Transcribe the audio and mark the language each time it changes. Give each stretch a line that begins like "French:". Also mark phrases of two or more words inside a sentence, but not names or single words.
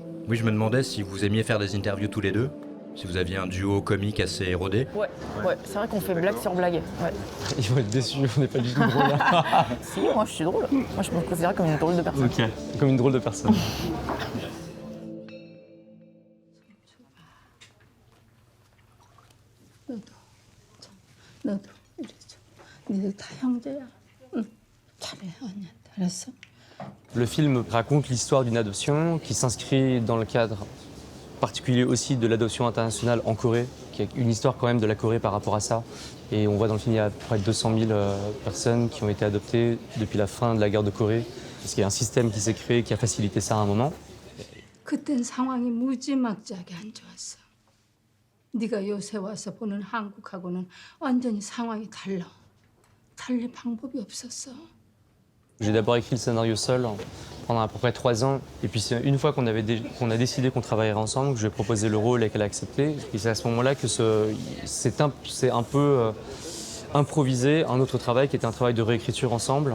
French: Oui, je me demandais si vous aimiez faire des interviews tous les deux, si vous aviez un duo comique assez rodé. Ouais, c'est vrai qu'on fait blague sur blague. Ouais. Ils vont être déçus, on n'est pas du tout drôle là. Si, moi je suis drôle. Moi je me considère comme une drôle de personne. Ok. Comme une drôle de personne.
Korean: 너도 우리 니들 다 형제야. 응. 잘해 언니한테 알았어?
French: Le film raconte l'histoire d'une adoption qui s'inscrit dans le cadre particulier aussi de l'adoption internationale en Corée, qui est une histoire quand même de la Corée par rapport à ça. Et on voit dans le film, il y a près de 200 000 personnes qui ont été adoptées depuis la fin de la guerre de Corée. Parce qu'il y a un système qui s'est créé qui a facilité ça à un moment.
Korean: 그땐 상황이 무지막지하게 안 좋았어. 네가 요새 와서 보는 한국하고는 완전히 상황이 달라. 달리 방법이 없었어.
French: J'ai d'abord écrit le scénario seul pendant à peu près 3 ans. Et puis c'est une fois qu'on a décidé qu'on travaillerait ensemble, que je lui ai proposé le rôle et qu'elle a accepté. Et c'est à ce moment-là que c'est un peu improvisé un autre travail qui était un travail de réécriture ensemble.